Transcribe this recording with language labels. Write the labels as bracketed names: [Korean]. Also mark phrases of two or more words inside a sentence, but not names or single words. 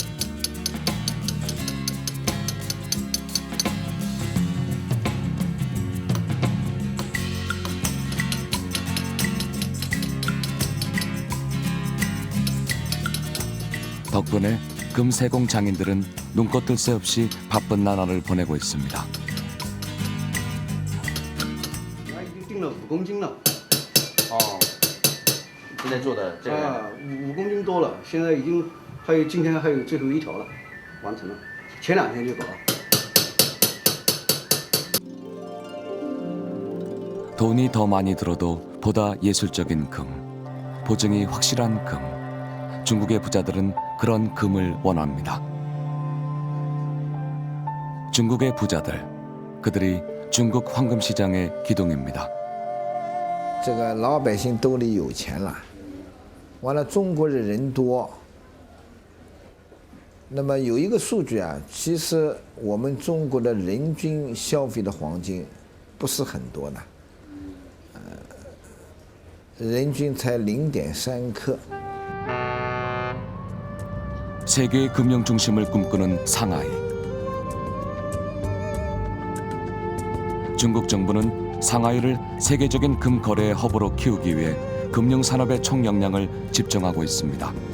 [Korean] 덕분에 금 세공 장인들은 눈꽃 뜰 새 없이 바쁜 나날을 보내고 있습니다. [Chinese] 已经定了5公斤了。哦，现在做的这个啊，5公斤多了，现在已经今天还有最后一条了，完成了，前2天就搞了。 [Korean] 돈이 더 많이 들어도 보다 예술적인 금, 보증이 확실한 금. 중국의 부자들은 그런 금을 원합니다. 중국의 부자들, 그들이 중국 황금 시장의 기둥입니다. [Chinese] 这个老百姓兜里有钱了，完了中国的人多。那么有一个数据啊，其实我们中国的人均消费的黄金不是很多的，人均才0.3克。 [Korean] 세계의 금융 중심을 꿈꾸는 상하이. 중국 정부는 상하이를 세계적인 금 거래의 허브로 키우기 위해 금융 산업의 총 역량을 집중하고 있습니다.